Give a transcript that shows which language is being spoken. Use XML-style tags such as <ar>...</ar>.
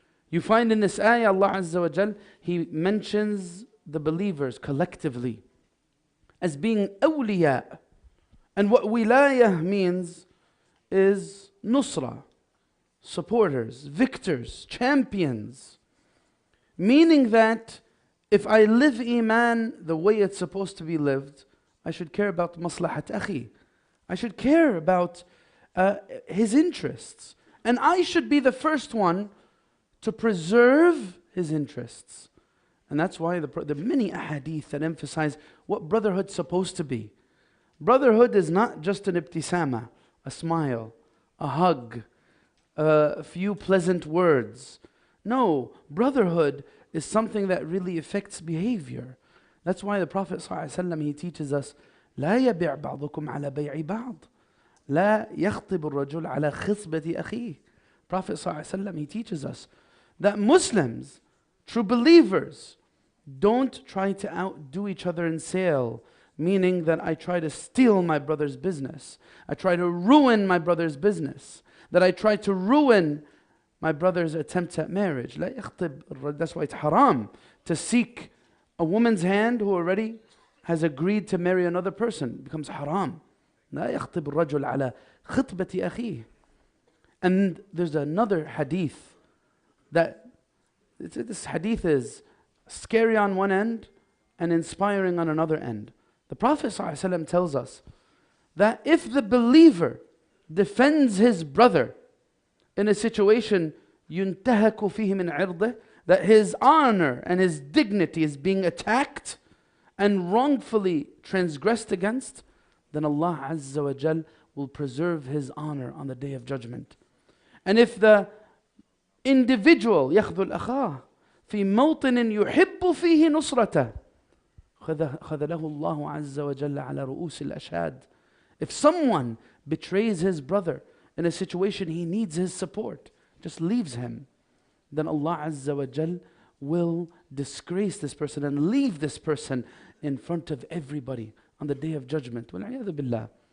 <en>You find in this ayah, Allah Azza wa Jal, He mentions the believers collectively as being awliya. And what wilayah means is nusra, supporters, victors, champions. Meaning that if I live iman the way it's supposed to be lived, I should care about maslahat akhi. I should care about his interests. And I should be the first one to preserve his interests. And that's why there are many ahadith that emphasize what brotherhood's supposed to be. Brotherhood is not just an ibtisama, a smile, a hug, a few pleasant words. No, brotherhood is something that really affects behavior. That's why the Prophet ﷺ, he teaches us,</en> <ar>لا يبيع بعضكم على بيع بعض لا يخطب الرجل على خصبة أخيه.</ar> <en>Prophet ﷺ, he teaches us that Muslims, true believers, don't try to outdo each other in sale. Meaning that I try to steal my brother's business. I try to ruin my brother's business. That I try to ruin my brother's attempts at marriage. That's why it's haram to seek a woman's hand who already has agreed to marry another person. It becomes haram.</en> <ar>لا يخطب الرجل على خطبة أخيه.</ar> <en>And there's another hadith that This hadith is scary on one end and inspiring on another end. The Prophet ﷺ tells us that if the believer defends his brother in a situation</en> <ar>يُنْتَهَكُ فِيهِ مِنْ عِرْضِهِ,</ar> <en>that his honor and his dignity is being attacked and wrongfully transgressed against, then Allah Azza wa Jal will preserve his honor on the Day of Judgment. And if the individual</en> <ar>يَخْذُلْ أَخَاهِ فِي مَوْطِنٍ يُحِبُّ فِيهِ نُصْرَةً خَذَلَهُ اللَّهُ عَزَّ وَجَلَّ عَلَى رُؤُوسِ الْأَشْهَادِ.</ar> <en>If someone betrays his brother in a situation he needs his support, just leaves him, then Allah Azza wa Jal will disgrace this person and leave this person in front of everybody on the Day of Judgment.</en> <ar>وَالْعِيَاذُ بِاللَّهِ.</ar>